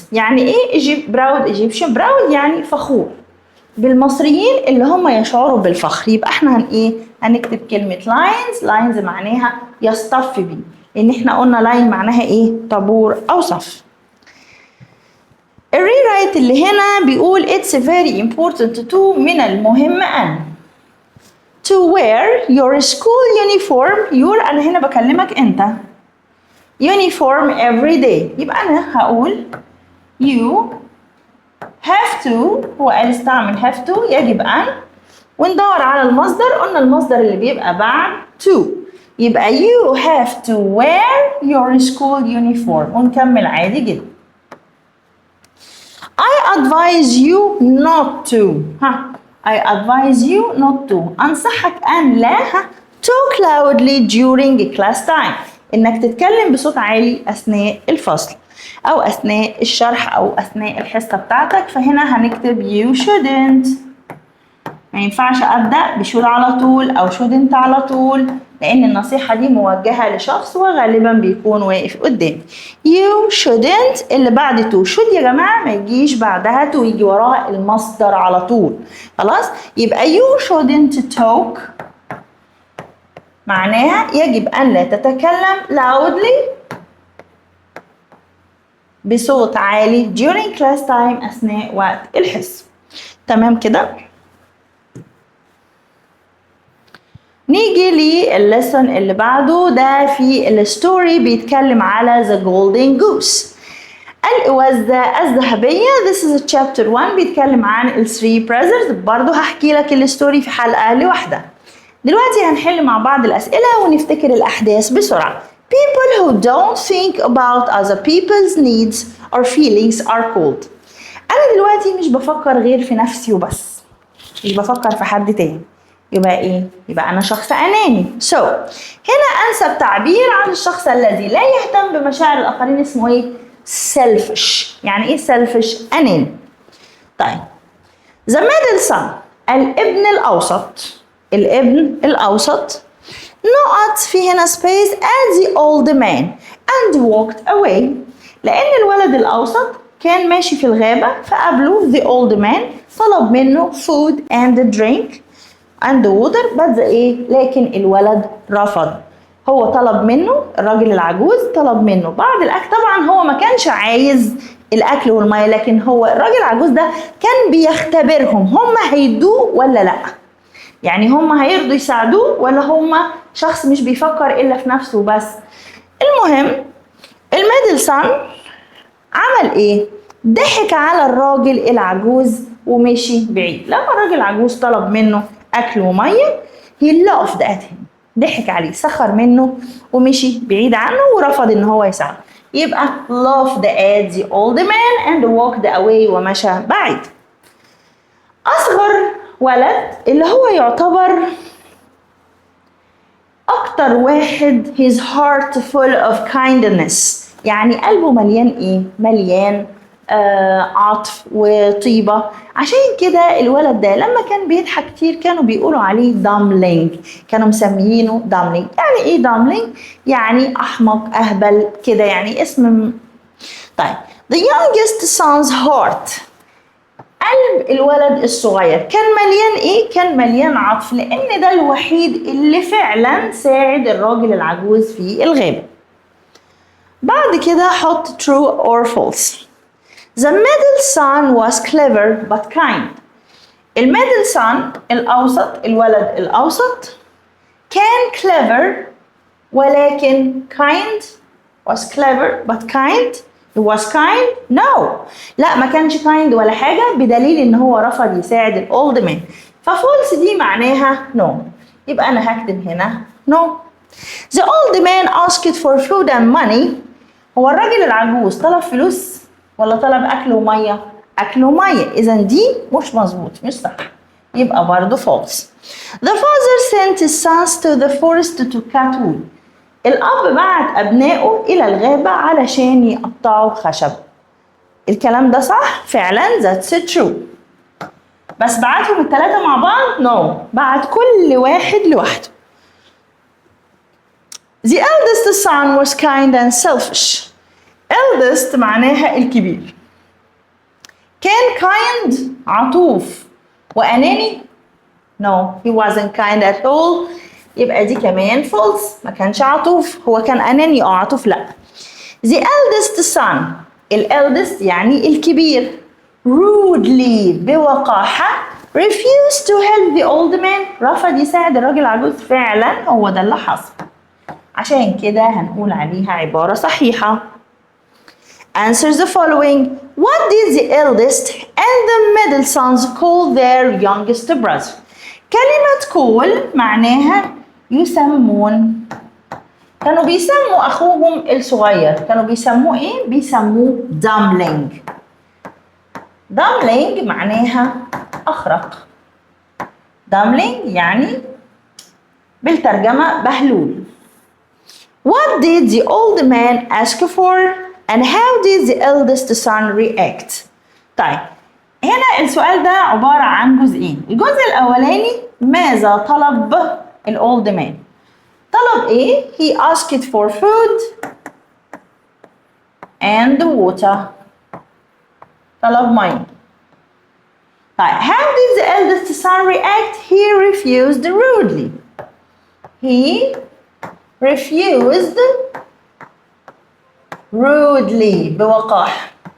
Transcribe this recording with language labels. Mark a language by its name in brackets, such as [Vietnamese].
[Arabic] يعني ايه [English] proud Egyptian؟ [Arabic] proud يعني فخور بالمصريين اللي هم يشعروا بالفخر. يبقى احنا هنكتب كلمة lines. lines معناها يصطف بيه، لان احنا قلنا line معناها ايه؟ طابور او صف. الريرايت اللي هنا بيقول [English] it's very important to. [Arabic] من المهم أن [English] to wear your school uniform. [Arabic] your أنا هنا بكلمك أنت. [English] uniform every day. [Arabic] يبقى أنا هقول [English] you have to. [Arabic] هو قال استعمل have to، يجب أن. وندور على المصدر. قلنا المصدر اللي بيبقى بعد to. [English] يبقى you have to wear your school uniform. [Arabic] ونكمل عادي جدا. [English] I advise you not to. I advise you not to. [Arabic] أنصحك أن لا [English] talk loudly during class time. [Arabic] إنك تتكلم بصوت عالي أثناء الفصل أو أثناء الشرح أو أثناء الحصة بتاعتك. فهنا هنكتب [English] you shouldn't. [Arabic] ما ينفعش أبدأ بشود على طول أو shouldn't على طول، لأن النصيحة دي موجهة لشخص وغالبا بيكون واقف قدامي. [English] you shouldn't [Arabic] اللي بعد [English] to. [Arabic] should يا جماعة ما يجيش بعدها to، يجي وراها المصدر على طول. خلاص؟ يبقى [English] you shouldn't talk [Arabic] معناها يجب أن لا تتكلم loudly بصوت عالي [English] during class time [Arabic] أثناء وقت الحصة. تمام كده؟ نيجي للليسون اللي بعده. ده في الستوري بيتكلم على [English] the golden goose، [Arabic] الإوزة الذهبية. [English] This is chapter 1 [Arabic] بيتكلم عن ال [English] 3 brothers. [Arabic] برضو هحكي لك الستوري في حلقة لوحدها. دلوقتي هنحل مع بعض الأسئلة ونفتكر الأحداث بسرعة. [English] People who don't think about other people's needs or feelings are called. [Arabic] أنا دلوقتي مش بفكر غير في نفسي وبس، مش بفكر في حد تاني. يبقى ايه؟ يبقى انا شخص اناني. هنا انسب تعبير عن الشخص الذي لا يهتم بمشاعر الاخرين اسمه ايه؟ selfish. يعني ايه selfish؟ اناني. طيب [English] the middle son، [Arabic] الابن الاوسط. الابن الاوسط نقط في هنا [English] space at the old man and walked away. [Arabic] لأن الولد الأوسط كان ماشي في الغابة فقابله [English] the old man [Arabic] طلب منه [English] food and drink and water but [Arabic] لكن الولد رفض. هو طلب منه الراجل العجوز طلب منه بعض الأكل. طبعا هو ما كانش عايز الأكل والمية لكن هو الراجل العجوز ده كان بيختبرهم هم هيدوه ولا لأ. يعني هم هيرضوا يساعدوه ولا هم شخص مش بيفكر إلا في نفسه بس. المهم الميدل سان عمل ضحك على الراجل العجوز ومشي بعيد. لما الراجل العجوز طلب منه أكل ومية [English] he laughed at him [Arabic] ضحك عليه سخر منه ومشي بعيد عنه ورفض إن هو يساعده. [English] يبقى laughed at the old man and walked away [Arabic] ومشى بعيد. أصغر ولد اللي هو يعتبر أكتر واحد [English] his heart full of kindness [Arabic] يعني قلبه مليان مليان عطف وطيبة. عشان كده الولد ده لما كان بيضحك كتير كانوا بيقولوا عليه داملينج كانوا مسميينه داملينج. يعني ايه داملينج؟ يعني أحمق أهبل كده يعني اسم. طيب [English] the youngest son's heart [Arabic] قلب الولد الصغير كان مليان كان مليان عطف لأن ده الوحيد اللي فعلا ساعد الراجل العجوز في الغابة. بعد كده حط [English] true or false. The middle son was clever but kind. الميدل son [Arabic] الأوسط الولد الأوسط [English] كان clever ولكن kind was clever but kind. He was kind? No. [Arabic] لا ما كانش kind ولا حاجة بدليل إن هو رفض يساعد الأولد مان. ففولس دي معناها no. يبقى أنا هكتب هنا no. [English] The old man asked for food and money. [Arabic] هو الراجل العجوز طلب فلوس ولا طلب أكل ومية؟ أكل ومية. إذا دي مش مظبوط مش صح. يبقى برضه false. [English] The father sent his sons to the forest to cut wood. [Arabic] الأب بعت أبنائه إلى الغابة علشان يقطعوا خشب. الكلام ده صح؟ فعلا [English] that's true. [Arabic] بس بعتهم الثلاثة مع بعض؟ no. بعت كل واحد لوحده. [English] The eldest son was kind and selfish. [Arabic] eldest معناها الكبير. [English] كان kind [Arabic] عطوف وأناني؟ [English] no he wasn't kind at all. [Arabic] يبقى دي كمان false ما كانش عطوف. هو كان أناني عطوف لا. [English] The eldest son eldest [Arabic] يعني الكبير [English] rudely بوقاحة refused to help the old man [Arabic] رفض يساعد الراجل العجوز. فعلا هو ده اللي حصل. عشان كده هنقول عليها عبارة صحيحة. [English] Answer the following. What did the eldest and the middle sons call their youngest brother? [Arabic] كلمة call معناها يسمون. كانوا بيسموا أخوهم الصغير كانوا بيسموه بيسموه dumpling. dumpling معناها أخرق. dumpling يعني بالترجمة بهلول. [English] What did the old man ask for and how did the eldest son react? [Arabic] طيب هنا السؤال ده عبارة عن جزئين. الجزء الأولاني ماذا طلب الأولد مان؟ طلب [English] He asked for food and water. [Arabic] طلب مية. [English] طيب how did the eldest son react? He refused rudely. He refused rudely بوقاحة.